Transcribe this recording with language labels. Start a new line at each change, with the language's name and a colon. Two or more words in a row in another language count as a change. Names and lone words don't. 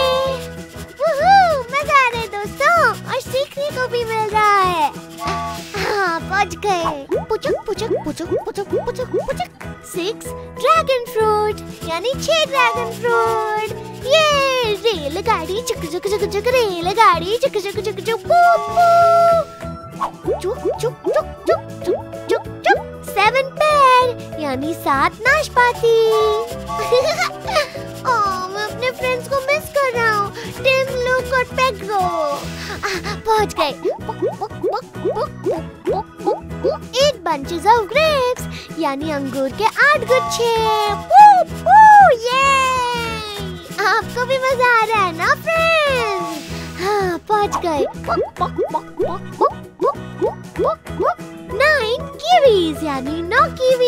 Hindi: मजा आ रहा है दोस्तों और सीखने को भी मिल रहा है। हाँ पहुँच गए। पुचक पुचक पुचक पुचक पुचक पुचक। 6 ड्रैगन फ्रूट यानी 6 ड्रैगन फ्रूट। ये रेलगाड़ी चुक चुक चुक चुक। रेलगाड़ी चुक चुक चुक चुक। चुक चुक चुक चुक चुक चुक चुक। 7 पेड़ यानी 7 नाशपाती। मैं अपने फ्रेंड्स को मिस कर रहा हूँ। टिम, लुक और पेग्रो। पहुँच गए। 8
English: bunches of grapes
Hindi: यानी अंगूर के 8 गुच्छे। आपको भी मजा आ रहा है ना फ्रेंड्स? हाँ पहुँच गए। 9 कीवीज यानी 9 कीवी।